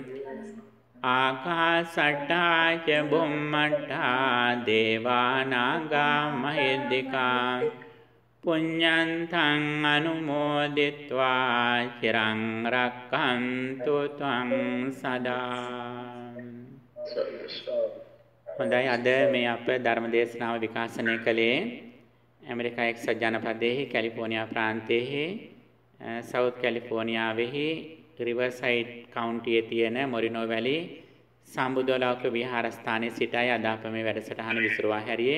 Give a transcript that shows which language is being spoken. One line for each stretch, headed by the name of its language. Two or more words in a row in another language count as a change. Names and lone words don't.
Pali: ආකාශට්ඨා ච බුම්මට්ඨා දේවා නාග මහිද්దికා පුඤ්ඤන්තං අනුමෝදිත්වා චිරං රක්ඛන්තු ත්වං සදා.
Sinhala: හොඳයි, අද මේ අප ධර්ම දේශනාව විකාශනය කළේ ඇමරිකා එක්සත් ජනපදයේ කැලිෆෝනියා ප්‍රාන්තයේ සවුත් කැලිෆෝනියාවෙහි රිවර්සයිඩ් කවුන්ටියේ තියෙන මොරිනෝ වැලි සම්බුද්ධලෝක විහාරස්ථානයේ සිටයි අද අප මේ වැඩසටහන විසුරුවා හැරියේ.